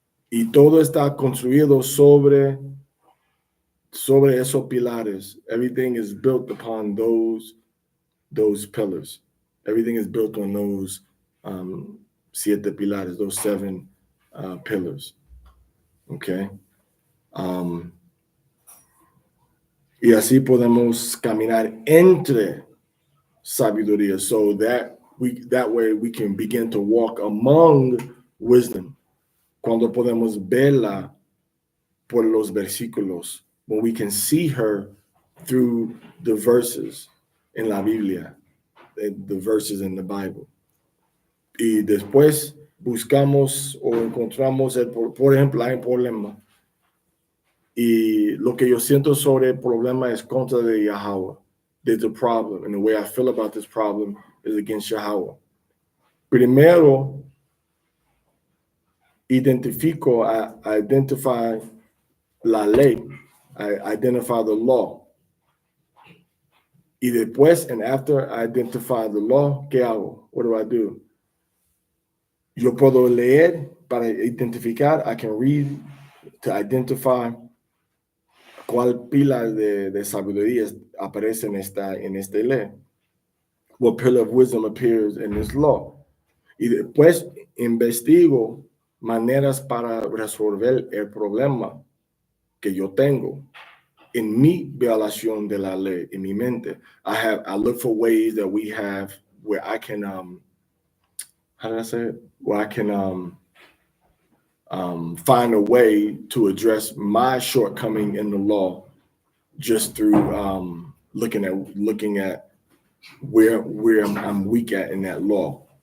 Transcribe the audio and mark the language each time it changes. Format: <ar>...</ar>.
<es>Y todo está construido sobre esos pilares.</es> <en>Everything is built upon those pillars. Everything is built on those 7 pilares, those 7 pillars. Okay.</en> <es>Y así podemos caminar entre sabiduría,</es> <en>so that way we can begin to walk among wisdom.</en> <es>Cuando podemos verla por los versículos,</es> <en>when we can see her through the verses in</en> <es>la Biblia,</es> <en>the verses in the Bible.</en> <es>Y después buscamos o encontramos, por ejemplo, hay un problema. Y lo que yo siento sobre el problema es contra de Yahweh.</es> <en>There's a problem, and the way I feel about this problem is against Yahweh.</en> <es>Primero,</es> <en>identify</en> <es>la ley,</es> <en>identify the law.</en> <es>Y después,</es> <en>and after I identify the law,</en> <es>¿qué hago?</es> <en>What do I do?</en> <es>Yo puedo leer para identificar.</es> <en>I can read to identify</en> <es>cuál pila de sabiduría aparece en esta ley.</es> <en>What pillar of wisdom appears in this law?</en> <es>y después investigo maneras para resolver el problema que yo tengo en mi violación de la ley, en mi mente.</es> <en>I look for ways that we have where I can, how did I say it? Where I can find a way to address my shortcoming in the law just through looking at where I'm weak at in that law.</en>